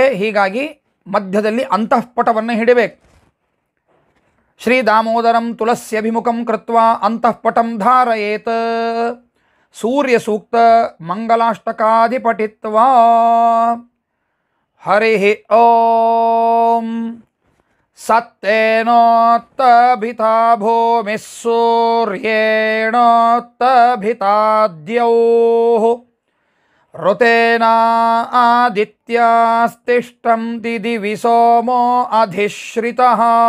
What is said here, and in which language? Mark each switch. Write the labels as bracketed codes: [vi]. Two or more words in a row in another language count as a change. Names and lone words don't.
[kn] ಹೀಗಾಗಿ ಮಧ್ಯದಲ್ಲಿ ಅಂತಃಪಟವನ್ನು ಹಿಡಬೇಕು. [sa] ಶ್ರೀ ದಾಮೋದರಂ ತುಳಸ್ಯಭಿಮುಖಂ ಕೃತ್ವಾ ಅಂತಃಪಟಂ ಧಾರಯೇತ್ ಸೂರ್ಯ ಸೂಕ್ತ ಮಂಗಲಾಷ್ಟಕಾದಿ ಪಠಿತ್ವಾ. ಹರಿ ಓಂ ಸತ್ತೇನೋತ್ತಭಿತಾ ಭೂಮಿಃ ಸೂರ್ಯೇಣೋತ್ತಭಿತಾದ್ಯೌಃ ಋತೇನ ಆದಿತ್ಯಾಸ್ತಿಷ್ಠಂತಿ ದಿವಿ ಸೋಮೋ ಅಧಿಶ್ರಿತಃ.